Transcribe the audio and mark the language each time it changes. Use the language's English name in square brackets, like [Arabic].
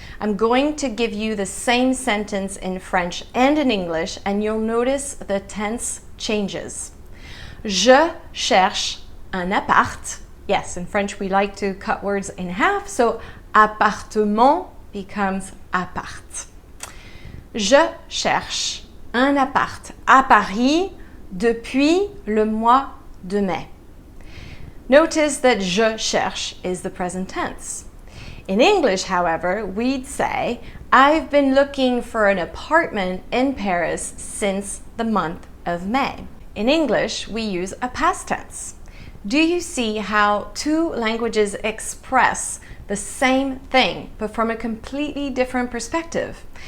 [English] I'm going to give you the same sentence in French and in English, and you'll notice the tense changes. [French] Je cherche un appart. [English] Yes, in French we like to cut words in half, so appartement becomes appart. [French] Je cherche un appart à Paris depuis le mois de mai. [English] Notice that [French] je cherche [English] is the present tense. In English, however, we'd say, I've been looking for an apartment in Paris since the month of May. In English, we use a past tense. Do you see how two languages express the same thing, but from a completely different perspective?